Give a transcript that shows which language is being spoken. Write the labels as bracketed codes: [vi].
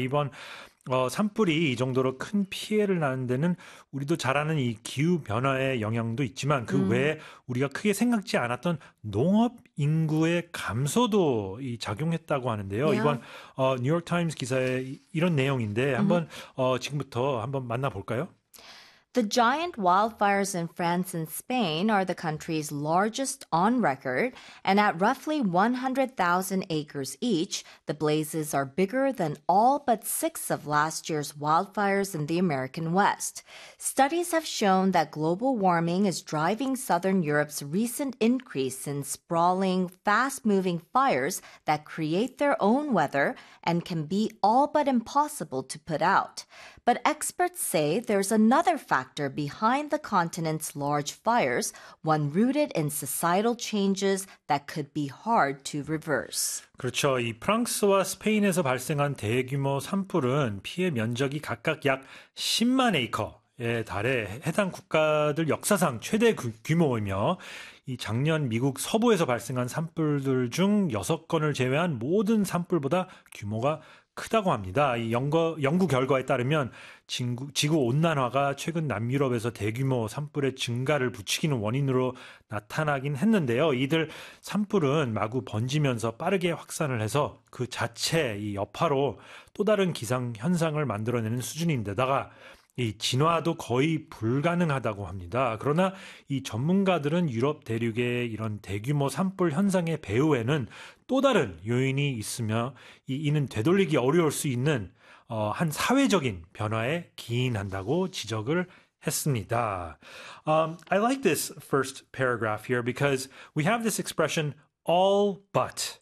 [ko] 이번 산불이 이 정도로 큰 피해를 나는 데는 우리도 잘 아는 이 기후변화의 영향도 있지만 그 외에 우리가 크게 생각지 않았던 농업 인구의 감소도 이 작용했다고 하는데요. 이번 뉴욕타임스 기사에 이런 내용인데 한번 지금부터 한번 만나볼까요? [en] The giant wildfires in France and Spain are the country's largest on record, and at roughly 100,000 acres each, the blazes are bigger than all but six of last year's wildfires in the American West. Studies have shown that global warming is driving Southern Europe's recent increase in sprawling, fast-moving fires that create their own weather and can be all but impossible to put out. But experts say there's another factor behind the continent's large fires, one rooted in societal changes that could be hard to reverse. [ko] 그렇죠. 이 프랑스와 스페인에서 발생한 대규모 산불은 피해 면적이 각각 약 10만 에이커에 달해 해당 국가들 역사상 최대 규모이며 이 작년 미국 서부에서 발생한 산불들 중 6건을 제외한 모든 산불보다 규모가 크다고 합니다. 이 연구 결과에 따르면 지구 온난화가 최근 남유럽에서 대규모 산불의 증가를 부추기는 원인으로 나타나긴 했는데요. 이들 산불은 마구 번지면서 빠르게 확산을 해서 그 자체 이 여파로 또 다른 기상 현상을 만들어내는 수준인데다가 이 진화도 거의 불가능하다고 합니다. 그러나 이 전문가들은 유럽 대륙의 이런 대규모 산불 현상의 배후에는 또 다른 요인이 있으며 이는 되돌리기 어려울 수 있는 한 사회적인 변화에 기인한다고 지적을 했습니다. [en] I like this first paragraph here because we have this expression all but.